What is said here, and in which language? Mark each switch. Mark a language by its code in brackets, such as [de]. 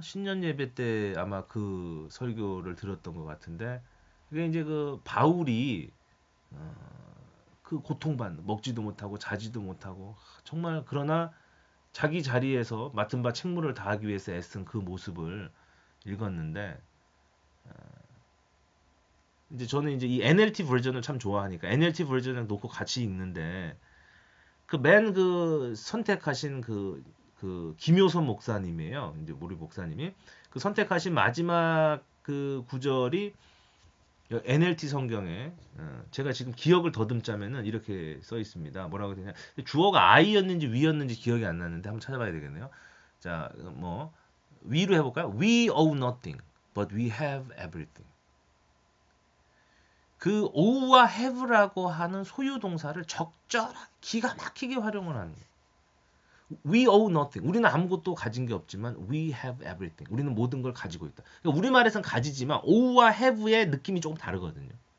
[ko] 신년 예배 때 아마 그 설교를 들었던 것 같은데 그게 이제 그 바울이 그 고통받는 먹지도 못하고 자지도 못하고 정말 그러나 자기 자리에서 맡은 바 책무를 다하기 위해서 애쓴 그 모습을 읽었는데 이제 저는 이제 이 NLT 버전을 참 좋아하니까 NLT 버전을 놓고 같이 읽는데 그 선택하신 그 김효선 목사님이에요. 이제 우리 목사님이 그 선택하신 마지막 그 구절이 NLT 성경에 제가 지금 기억을 더듬자면은 이렇게 써 있습니다. 뭐라고 되냐? 주어가 I였는지 we였는지 기억이 안 나는데 한번 찾아봐야 되겠네요. 자, 뭐 we로 해볼까요? [en] We owe nothing, but we have everything. [ko] 그 ow와 have라고 하는 소유 동사를 적절하게 기가 막히게 활용을 하는 거예요. [en] We owe nothing. [ko] 우리는 아무것도 가진 게 없지만 [en] we have everything. [ko] 우리는 모든 걸 가지고 있다. 그러니까 우리말에선 가지지만 ow와 have의 느낌이 조금 다르거든요.